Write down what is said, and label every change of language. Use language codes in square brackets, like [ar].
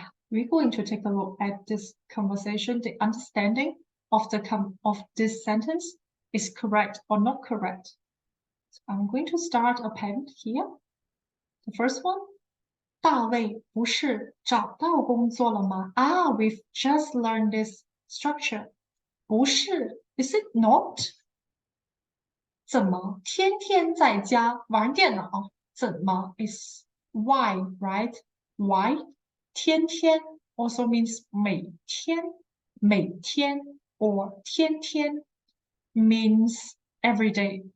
[en] We're going to take a look at this conversation. The understanding of this sentence is correct or not correct. So I'm going to start a pen here. The first one. [zh] 大卫不是找到工作了吗? [en] We've just learned this structure. [zh] 不是 [en] is it not? [zh] 怎么天天在家玩电脑? [en] 怎么 is why, right? Why? 天天 also means 每天 or 天天 means every day.